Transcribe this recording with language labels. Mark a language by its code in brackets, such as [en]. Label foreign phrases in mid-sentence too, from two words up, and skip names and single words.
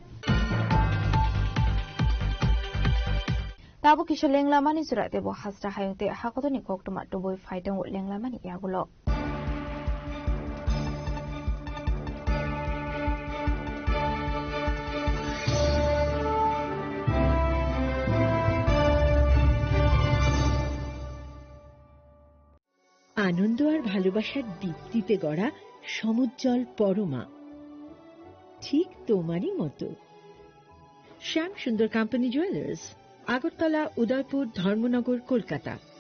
[trp] Tabu Kisha Lenglamani Surat Debo Hasta Hayute Hakotoni Koktum at Duboy [en] Fighting with [trp] Lenglamani Yagulo. [bn] আনন্দ আর ভালোবাসার দীপ্তিতে গড়া সমুজ্জ্বল পরমা ঠিক তোমারই মতো শ্যাম সুন্দর কোম্পানি জুয়েলার্স আগরতলা উদয়পুর ধর্মনগর কলকাতা